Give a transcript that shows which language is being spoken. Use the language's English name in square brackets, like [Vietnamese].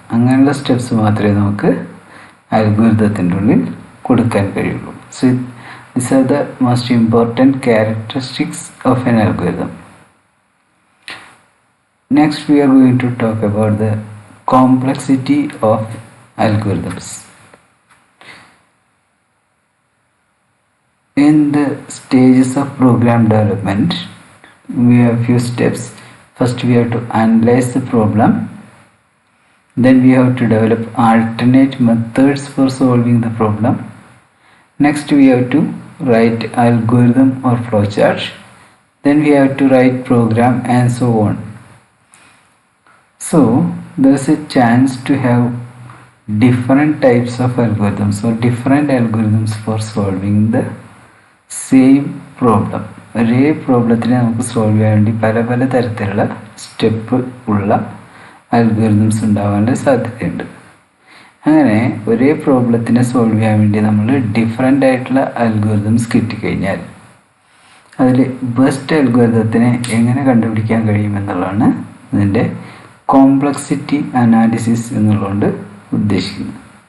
[Malayalam] അങ്ങനെയുള്ള സ്റ്റെപ്സ് മാത്രമേ നമുക്ക് അൽഗോരിതത്തിൻ്റെ ഉള്ളിൽ കൊടുക്കാൻ കഴിയുള്ളൂ. [English] So this are the most important characteristics of an algorithm. Next we are going to talk about the complexity of algorithms. In the stages of program development, we have few steps. First, we have to analyze the problem. Then we have to develop alternate methods for solving the problem. Next, we have to write algorithm or flowchart. Then we have to write program and so on. So, there is a chance to have different types of algorithms or different algorithms for solving the same problem. [Malayalam] ഒരേ പ്രോബ്ലത്തിനെ നമുക്ക് solve ചെയ്യാൻ വേണ്ടി പല പല തരത്തിലുള്ള step ഉള്ള algorithms ഉണ്ടാവാനുള്ള സാധ്യതയുണ്ട്. അങ്ങനെ ഒരേ പ്രോബ്ലത്തിനെ സോൾവ് ചെയ്യാൻ വേണ്ടി നമ്മൾ ഡിഫറെൻ്റ് ആയിട്ടുള്ള അൽഗോരിതംസ് കിട്ടിക്കഴിഞ്ഞാൽ അതിൽ ബെസ്റ്റ് അൽഗോരിതത്തിനെ എങ്ങനെ കണ്ടുപിടിക്കാൻ കഴിയുമെന്നുള്ളതാണ് ഇതിൻ്റെ കോംപ്ലക്സിറ്റി അനാലിസിസ് എന്നുള്ളതുകൊണ്ട് ഉദ്ദേശിക്കുന്നത്.